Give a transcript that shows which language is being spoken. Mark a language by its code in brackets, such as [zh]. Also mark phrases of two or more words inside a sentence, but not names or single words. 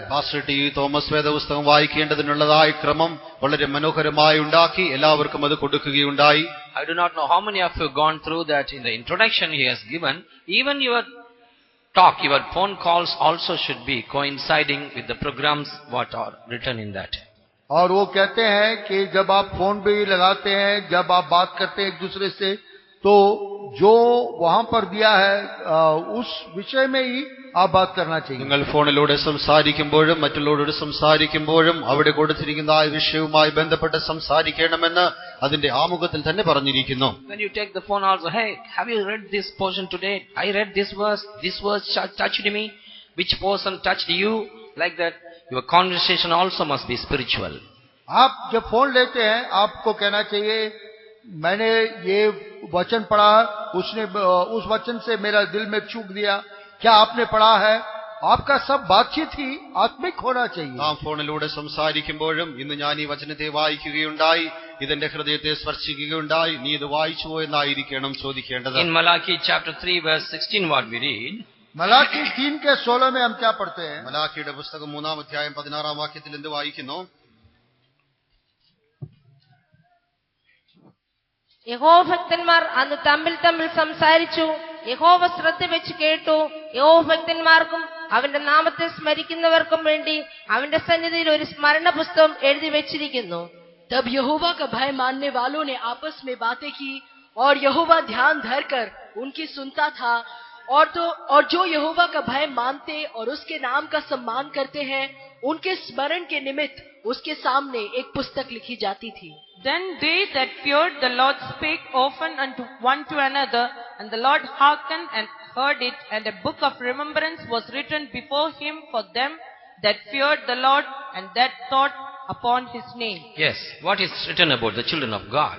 [ml] പാസ്റ്റർ ടി തോമസ് വേദപുസ്തകം വായിക്കേണ്ടതിനുള്ളതായ ക്രമം വളരെ മനോഹരമായി ഉണ്ടാക്കി എല്ലാവർക്കും അത് കൊടുക്കുകയുണ്ടായി. [en] I do not know how many of you gone through that. In the introduction he has given, even your talk, your phone calls also should be coinciding with the programs what are written in that. [hi] और वो कहते हैं कि जब आप फोन भी लगाते हैं, जब आप बात करते हैं एक दूसरे से, तो जो वहां पर दिया है उस विषय में ही आप बात करना चाहिए। [ml] നിങ്ങൾ ഫോണിലൂടെ സംസാരിക്കുമ്പോഴും മറ്റുള്ളവരോട് സംസാരിക്കുമ്പോഴും അവിടെ കൊടുത്തിരിക്കുന്ന ആ വിഷയവുമായി ബന്ധപ്പെട്ട് സംസാരിക്കണമെന്ന് അതിന്റെ ആമുഖത്തിൽ തന്നെ പറഞ്ഞിരിക്കുന്നു. [en] When you take the phone also, hey, have you read this portion today? I read this verse touched me. Which portion touched you? Like that, your conversation also must be spiritual. [hi] आप जब फोन लेते हैं, आपको कहना चाहिए, मैंने ये वचन पढ़ा, उसने उस वचन से मेरा दिल में छू दिया, क्या आपने पढ़ा है? आपका सब बातचीत ही आत्मिक होना चाहिए। [ml] നാം ഫോണിലൂടെ സംസാരിക്കുമ്പോഴും ഇന്ന് ഞാൻ ഈ വചനത്തെ വായിക്കുകയുണ്ടായി, ഇതെന്റെ ഹൃദയത്തെ സ്പർശിക്കുകയുണ്ടായി, നീ ഇത് വായിച്ചുവോ എന്നായിരിക്കണം ചോദിക്കേണ്ടത്. [en] In Malachi chapter 3 verse 16 what we read, [hi] मलाकी 3:16 में हम क्या पढ़ते हैं? [ml] മലാഖിയുടെ പുസ്തകം 3-ാം അധ്യായം 16-ാം വാക്യത്തിൽ എന്ത് വായിക്കുന്നു? യഹോവഭക്തന്മാർ അന്ന് തമ്മിൽ തമ്മിൽ സംസാരിച്ചു, യഹോവ ശ്രദ്ധ വെച്ച് കേട്ടു. യഹോവഭക്തന്മാർക്കും അവന്റെ നാമത്തെ സ്മരിക്കുന്നവർക്കും വേണ്ടി അവന്റെ സന്നിധിയിൽ ഒരു സ്മരണ പുസ്തകം എഴുതി വെച്ചിരിക്കുന്നു. [hi] तब यहोवा का भय मानने वालों ने आपस में बातें की, और यहोवा ध्यान धरकर उनकी सुनता था। और जो यहोवा का भय मानते और उसके नाम का सम्मान करते हैं, उनके स्मरण के निमित्त उसके सामने एक पुस्तक लिखी जाती थी। [en] Then they that feared the Lord spake often unto one to another, and the Lord hearkened and heard it, and a book of remembrance was written before him for them that feared the Lord and that thought upon his name. yes, what is written about the children of God?